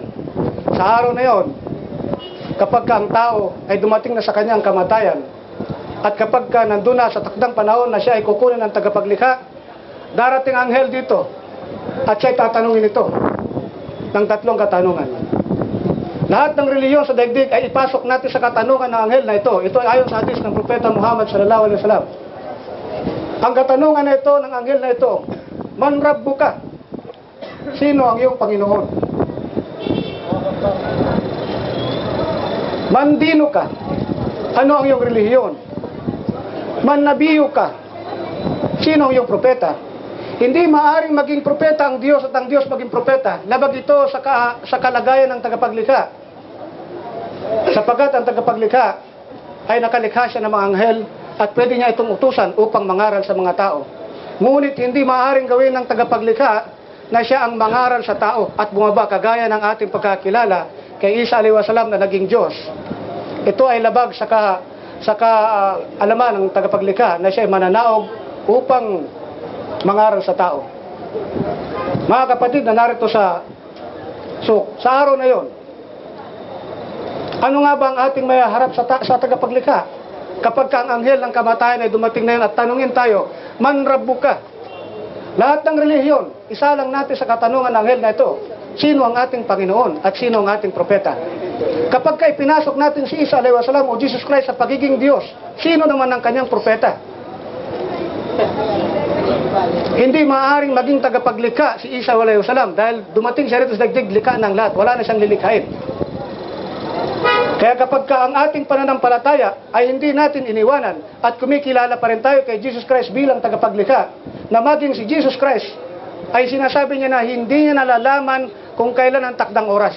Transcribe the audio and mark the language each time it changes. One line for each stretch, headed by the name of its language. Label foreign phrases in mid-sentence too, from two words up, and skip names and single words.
Filipino: Sa araw na yon, kapag ka ang tao ay dumating na sa kanyang kamatayan, at kapag ka nandun na sa takdang panahon na siya ay kukunin ng tagapaglikha, darating ang anghel dito, at siya ay tatanungin ito ng 3 katanungan. Lahat ng reliyon sa daigdig ay ipasok natin sa katanungan ng anghel na ito. Ito ay ayon sa hadis ng Propeta Muhammad
Arabic: صلى الله عليه وسلم.
Filipino: Ang katanungan na ito ng anghel na ito,
Arabic: من ربك?
Filipino: Sino ang iyong Panginoon?
Arabic: من دينك?
Filipino: Ano ang iyong relihiyon?
Arabic: من نبيك?
Filipino: Sino ang iyong propeta? Hindi maaring maging propeta ang Diyos at ang Diyos maging propeta. Labag ito sa kalagayan ng tagapaglikha. Sapagat ang tagapaglikha ay nakalikha siya ng mga anghel at pwede niya itong utusan upang mangaral sa mga tao. Ngunit hindi maaring gawin ng tagapaglikha na siya ang mangaral sa tao at bumaba kagaya ng ating pagkakilala kay Isa
Arabic: عليه وسلم
Filipino: na naging Diyos. Ito ay labag sa kaalaman ng tagapaglikha na siya ay mananaog upang mangaral sa tao. Mga kapatid na narito sa araw na yon, ano nga ba ang ating may harap sa tagapaglikha? Kapag ka ang anghel ng kamatayan ay dumating na yun at tanungin tayo,
Arabic: من ربك?
Filipino: Lahat ng relihiyon, isa lang natin sa katanungan ng anghel na ito, sino ang ating Panginoon at sino ang ating propeta? Kapag ka ipinasok natin si Isa
Arabic: عليه وسلم
Filipino: o Jesus Christ sa pagiging Diyos, sino naman ang kanyang propeta? Hindi maaaring maging tagapaglikha si Isa
Arabic: عليه وسلم
Filipino: dahil dumating siya rito sa daigdig, likha ng lahat, wala na siyang lilikhain. Kaya kapag ka ang ating pananampalataya ay hindi natin iniwanan at kumikilala pa rin tayo kay Jesus Christ bilang tagapaglikha, na maging si Jesus Christ ay sinasabi niya na hindi niya nalalaman kung kailan ang takdang oras.